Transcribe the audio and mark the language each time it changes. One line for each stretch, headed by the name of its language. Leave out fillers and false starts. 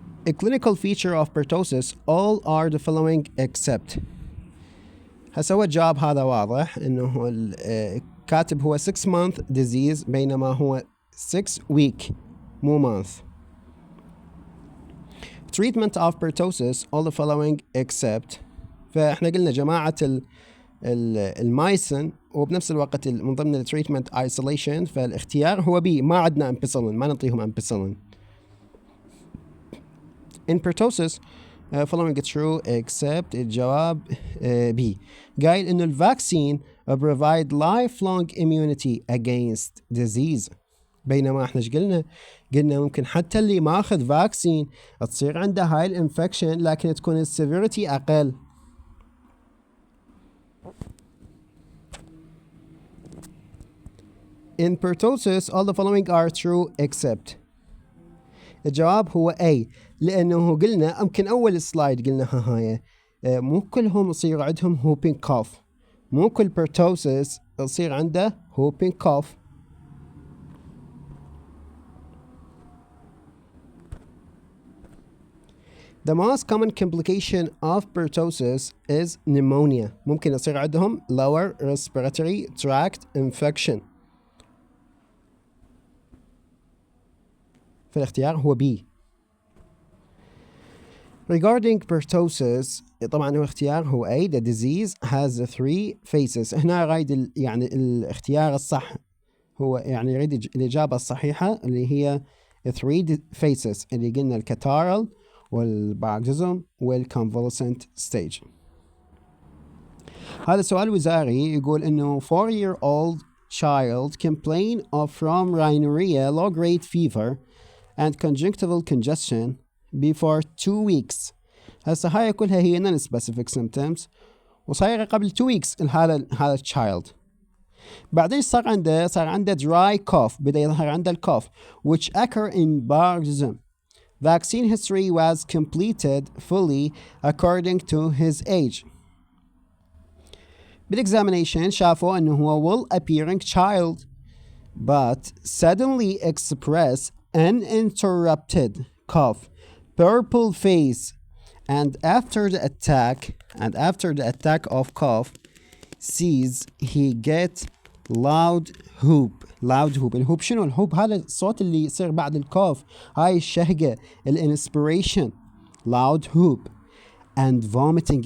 English: A clinical feature of pertussis all are the following except.
Arabic: هسه هو الجواب هذا واضح انه كاتب هو
English: 6 month disease
Arabic: بينما هو 6 week مو month.
English: Treatment of pertussis all the following except.
Arabic: فاحنا قلنا جماعة المايسن، وبنفس الوقت من ضمن التريتمنت isolation، فالاختيار هو بي، ما عندنا امبيسلين، ما نعطيهم امبيسلين.
English: In pertussis following true except الجواب B.
Arabic: قايل انه الفاكسين
English: provide lifelong immunity against disease،
Arabic: بينما احنا ايش قلنا ممكن حتى اللي ماخذ فاكسين تصير عنده هاي الانفكشن لكن تكون السيفيريتي اقل.
English: In pertussis all the following are true except.
Arabic: الجواب هو A، لأنه قلنا يمكن أول سلايد قلناها هاي مو كلهم يصير عندهم whooping cough، مو كل pertussis يصير عنده whooping cough.
English: The most common complication of pertussis is pneumonia،
Arabic: ممكن يصير عندهم
English: lower respiratory tract infection.
Arabic: فالاختيار هو B.
English: Regarding pertussis
Arabic: طبعا هو اختيار هو A.
English: The disease has 3 phases.
Arabic: هنا رايد يعني الاختيار الصح هو يعني يريد الإجابة الصحيحة اللي هي 3 phases اللي قلنا الكتارال والباركزيزم والconvalescent stage. هذا سؤال وزاري يقول إنه
English: 4-year-old child complain of from rhinorrhea, low-grade fever and conjunctival congestion before 2 weeks.
Arabic: هسه هاي كلها هي
English: non-specific symptoms
Arabic: وصايرة قبل 2 weeks هذا child. بعدين صار عنده dry cough، بدأ يظهر عنده الكوف
English: which occur in paroxysm. Vaccine history was completed fully according to his age.
Arabic: بالexamination شافوا انه هو
English: well appearing child but suddenly express uninterrupted cough, purple face, and after the attack of cough sees he get loud whoop.
Arabic: الهوب شنو الهوب؟ هذا الصوت اللي يصير بعد الكوف، هاي الشهقة الانسبيريشن
English: loud whoop and vomiting.